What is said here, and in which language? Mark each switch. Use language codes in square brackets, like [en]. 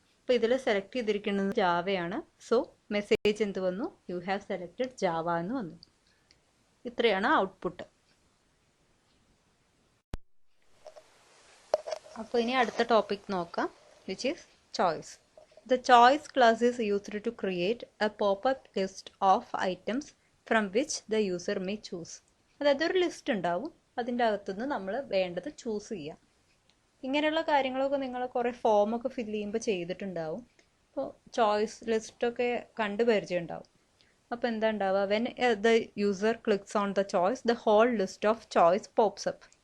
[ml] അപ്പോൾ ഇതിൽ സെലക്ട് ചെയ്തിരിക്കുന്നത് ജാവയാണ്. സോ മെസ്സേജ് എന്ത് വന്നു, [en] you have selected Java [ml] എന്ന് വന്നു. ഇത്രയാണ് ഔട്ട്പുട്ട്. അപ്പോൾ ഇനി അടുത്ത ടോപ്പിക് നോക്കാം, [en] Which is choice. The choice class is used to create a pop-up list of items from which the user may choose. [ml] അതായത് ഒരു ലിസ്റ്റ് ഉണ്ടാവും, അതിൻ്റെ അകത്തുനിന്ന് നമ്മൾ വേണ്ടത് ചൂസ് ചെയ്യാം. ഇങ്ങനെയുള്ള കാര്യങ്ങളൊക്കെ നിങ്ങൾ കുറേ ഫോമൊക്കെ ഫില്ല് ചെയ്യുമ്പോൾ ചെയ്തിട്ടുണ്ടാവും. അപ്പോൾ ചോയ്സ് ലിസ്റ്റൊക്കെ കണ്ട് പരിചയമുണ്ടാവും. അപ്പോൾ എന്താ ഉണ്ടാവുക, [en] When the user clicks on the choice the whole list of choice pops up.